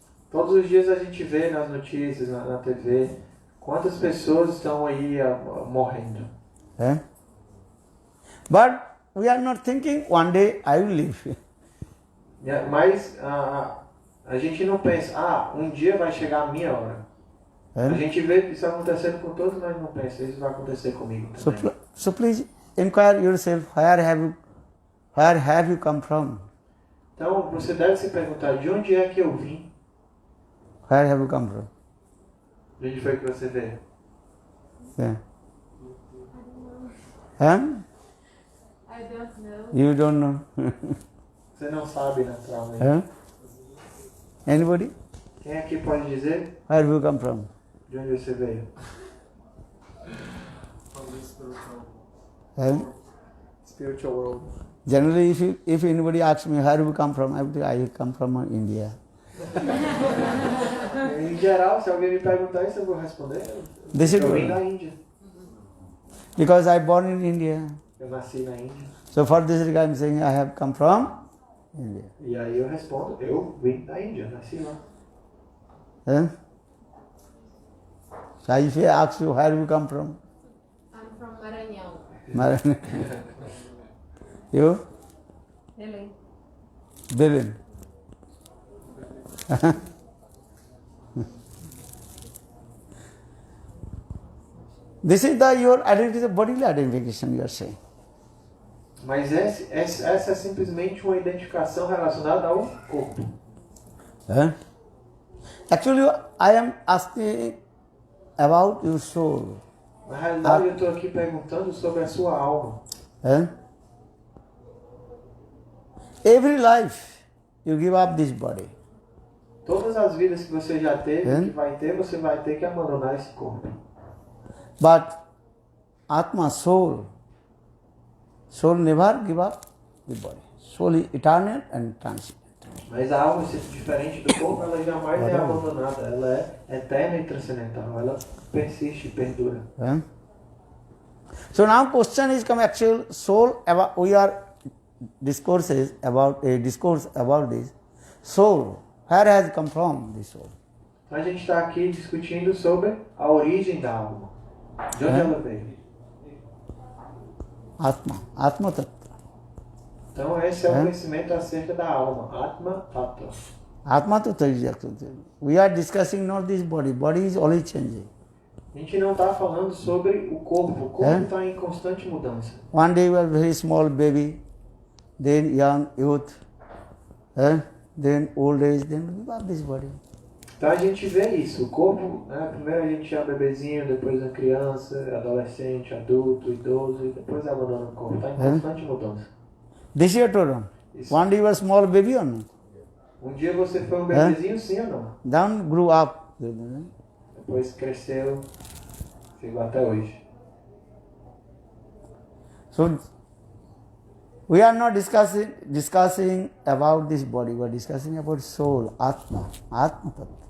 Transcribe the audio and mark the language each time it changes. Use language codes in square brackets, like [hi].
[pt] Todos os dias a gente vê nas notícias, na TV, quantas pessoas estão aí morrendo. [en] But we are not thinking one day I will leave. [pt] Mas a gente não pensa, um dia vai chegar a minha hora. A gente vê isso acontecendo com todos, mas não pensa, isso vai acontecer comigo também. [en] So please inquire yourself, where have you come from? [pt] Então você deve se perguntar, de onde é que eu vim? [en] Where have you come from? [pt] De onde foi que você veio? [en] I don't know. You don't know. [pt] Você não sabe naturalmente. [en] Anybody? [pt] Quem aqui pode dizer? [en] Where have you come from? [pt] De onde você veio? [en] Spiritual world. Generally, if anybody asks me where you come from, I would say I come from India. [pt] Em geral, se alguém me perguntar isso, eu vou responder. Eu vim da Índia. [en] Because I born in India. [pt] Eu nasci na Índia. [en] So for this reason I am saying I have come from India. [pt] E aí eu respondo, eu vim da Índia, nasci lá. [en] So if I ask you where you come from? I'm from Maranhão. Maranhão. You? Belém. Belém. This is your identity, bodily identification you are saying. [pt] Mas essa é simplesmente uma identificação relacionada ao corpo. [en] Actually, I am asking about your soul. [pt] Na realidade, eu estou aqui perguntando sobre a sua alma. [en] Every life you give up this body. [pt] Todas as vidas que você já teve, que vai ter, você vai ter que abandonar esse corpo. [en] But Atma, soul never give up the body. Soul is eternal and transcendent. [pt] Mas a alma, diferente do corpo, ela jamais é abandonada. Ela é eterna e transcendental. Ela persiste, perdura. [en] So now question is come actual soul about, we are discourse about this soul. Where has come from this soul? [pt] Então a gente está aqui discutindo sobre a origem da alma. De onde ela veio? [sa] Atma Tattva. [pt] Então esse é o conhecimento acerca da alma. [sa] Atma Tattva. [en] Atma Tattva is actually. We are discussing not this body. Body is always changing. [pt] A gente não está falando sobre o corpo. O corpo está em constante mudança. [en] One day you are very small baby, then young youth, then old age, then we have this body. [pt] Então a gente vê isso. O corpo, né, primeiro a gente é um bebezinho, depois uma criança, adolescente, adulto, idoso, e depois abandona o corpo. Está em constante mudança. [en] This is true. [pt] Isso. [en] One day you are small baby or not? [pt] Um dia você foi um bebezinho, sim ou não? [en] Then grew up. [pt] Depois cresceu, chegou até hoje. [en] So we are not discussing about this body. We are discussing about soul, Atma Tattva.